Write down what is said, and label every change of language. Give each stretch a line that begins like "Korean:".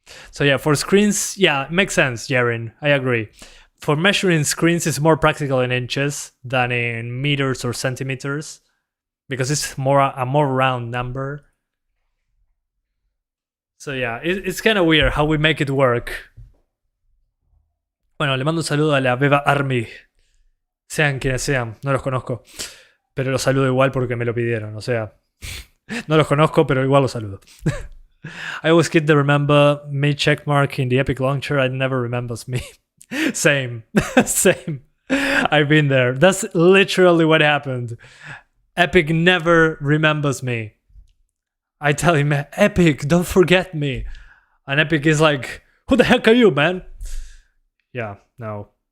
English: So yeah, for screens, yeah, it makes sense, Jaren, I agree. For measuring screens, it's more practical in inches than in meters or centimeters, because it's a more round number. So yeah, it's kind of weird how we make it work.
Spanish: Bueno, le mando un saludo a la Beba Army. Sean quienes sean, no los conozco. Pero los saludo igual porque me lo pidieron, o sea... No los conozco, pero igual los saludo.
English: I always get the remember me checkmark in the Epic launcher. It never remembers me. Same. I've been there. That's literally what happened. Epic never remembers me. I tell him, Epic, don't forget me. And Epic is like, who the heck are you, man? Yeah, no.